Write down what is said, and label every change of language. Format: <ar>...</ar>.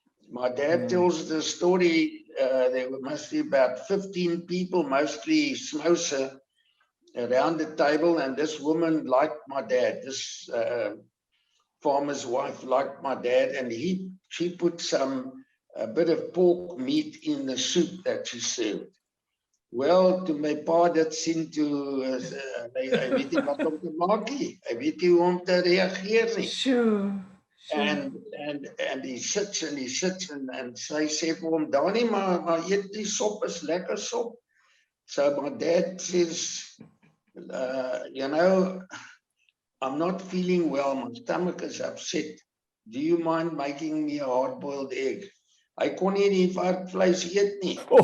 <en>My dad tells the story, there must be about 15 people, mostly Snowser, around the table, and this woman liked my dad, this farmer's wife liked my dad, and she put a bit of pork meat in the soup that she served.</en> <af>Well, toe my pa dit sien toe, hy weet nie wat om te maak nie. Hy weet nie hoe om te reageer nie.</af> <en>Sure. And he sits and</en> <af>sy sê vir hom, Danny, maar eet die sop, is lekker sop.</af> <en>So my dad says, I'm not feeling well, my stomach is upset. Do you mind making me a hard-boiled egg?</en> <af>Hy kon nie die varkvleis eet nie.</af>